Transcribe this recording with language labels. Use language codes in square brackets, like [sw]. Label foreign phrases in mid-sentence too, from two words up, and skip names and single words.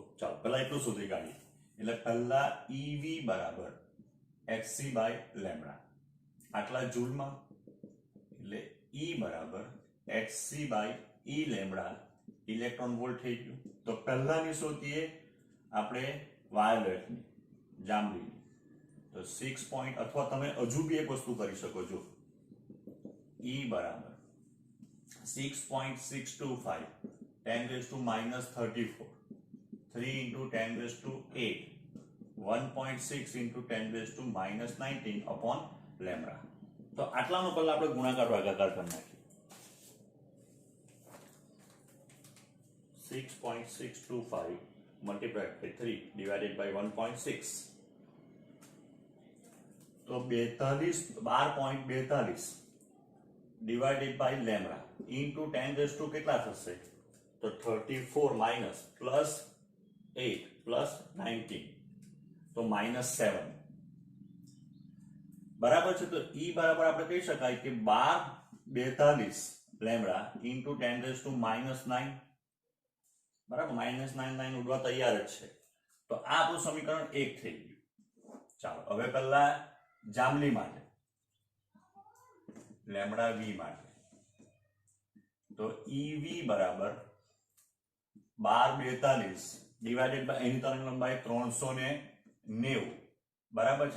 [gu] ચાલો પહેલા એટલું શોધી કાઢીએ. એટલે પહેલા EV બરાબર hc બાય લેમ્બડા આટલા જૂલમાં એટલે E બરાબર hc બાય E લેમ્બડા [en] electron volt [gu] થઈ ગયું. તો પહેલાની શોધીએ આપણે વાયોલેટની જાંબલીની તો 6 પોઈન્ટ અથવા તમે હજુ બી એક વસ્તુ કરી શકો છો. [en] E બરાબર 6.625 10 raised to minus 34 3 into 10 raised to 8 1.6 into 10 raised to minus 19 upon lambda. [gu] તો આટલાનો પહેલા આપણે ગુણાકાર ભાગાકાર કરી નાખીએ. [en] 6.625 multiplied by 3 divided by 1.6 તો 12.42 divided by lambda into 10 raised to [gu] કેટલા થશે તો [en] 34 minus plus 8 plus 19 [gu] તો -7 બરાબર છે. તો E બરાબર આપણે કહી શકાય કે 12.42 લેમ્બડા [en] into 10 raised to -9 [gu] બરાબર -9 ઉડવા તૈયાર જ છે. તો આ આપણું સમીકરણ 1 થઈ ગયું. ચાલો હવે પહેલા જાંબલી માટે લેમ્બડા V માટે તો EV બરાબર 12.42 [en] divided by [gu] એની તરંગ લંબાઈ 390 બરાબર છે.